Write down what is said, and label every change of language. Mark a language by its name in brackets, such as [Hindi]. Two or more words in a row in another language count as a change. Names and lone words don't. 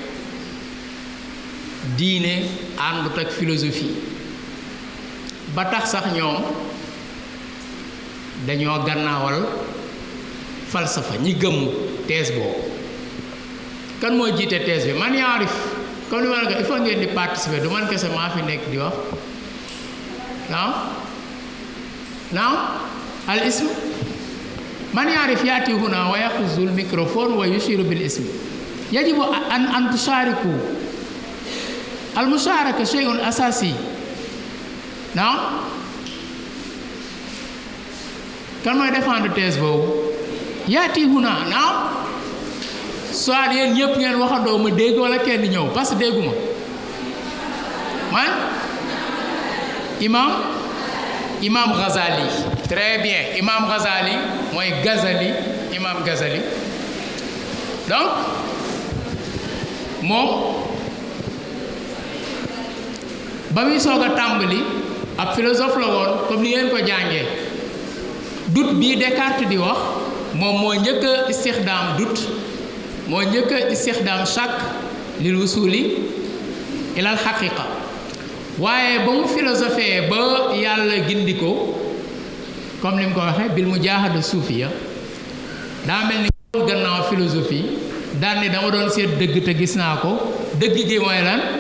[Wolof] diine àndut ak philosophie ba tax sax ñoom dañoo gannaawal falsafa ñi gëm thèse boobu kan moo jiite thèse bi [Arabic] من يعرف [Wolof] comme ni ma la ko [French] il faut [Wolof] ngeen di participer du man kese maa fi nekk di wax [Arabic] نعم الاسم من يعرف يأتي هنا ويأخذ الميكروفون ويشير بالاسم يجب أن تشارك المشاركة شيء أساسي نعم [Wolof] kan mooy défendre thèse boobu [Arabic] يأتي هنا [Wolof] naam soit yéen ñëpp ngeen waxandoo ma dégg wala kenn ñëw [French] parce que [Wolof] dégguma man imam Ghazali [French] très bien [Wolof] imam Ghazali mooy Ghazali imam Ghazali donc moom ba muy soog a tàmbali ab philosophe la woon comme ni ngeen ko jàngee doute bii Descartes di wax moom moo njëkk a istixdaam doute moo njëkk a istixdaam [Arabic] شك للوصول إلى الحقيقة [Wolof] waaye ba mu philosophé ba yàlla gindi ko comme ni mu ko waxee [Arabic] بالمجاهدة الصوفية [Wolof] daa mel ni gannaaw philosophie daan ni dama doon seet dëgg te gis naa ko dëgg gi mooy lan